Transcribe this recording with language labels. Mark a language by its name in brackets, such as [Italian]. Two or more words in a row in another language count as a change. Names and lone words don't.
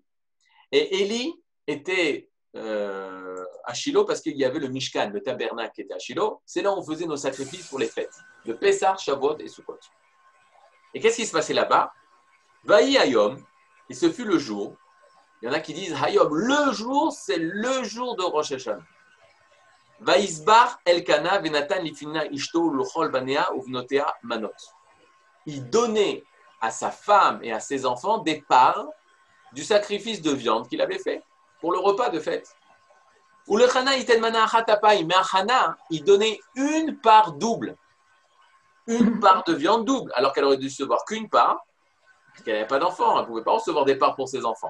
[French] Et Élie était à Shiloh parce qu'il y avait le Mishkan, le tabernacle qui était à Shiloh. C'est là où on faisait nos sacrifices pour les fêtes, de Pessah, Shavuot et Sukkot. Et qu'est-ce qui se passait là-bas? [Hebrew] ויהי היום, [French] et ce fut le jour. Il y en a qui disent Hayom, le jour, c'est le jour de Rosh Hashanah. [Hebrew] ויזבח אלקנה ונתן לפנינה אשתו ולכל בניה ובנותיה מנות. [French] Il donnait à sa femme et à ses enfants des parts du sacrifice de viande qu'il avait fait pour le repas de fête. [Hebrew] ולחנה יתן מנה אחת אפים, [French] mais à Chana, il donnait une part double. Une part de viande double, alors qu'elle aurait dû recevoir qu'une part, parce qu'elle n'avait pas d'enfants, elle ne pouvait pas recevoir des parts pour ses enfants.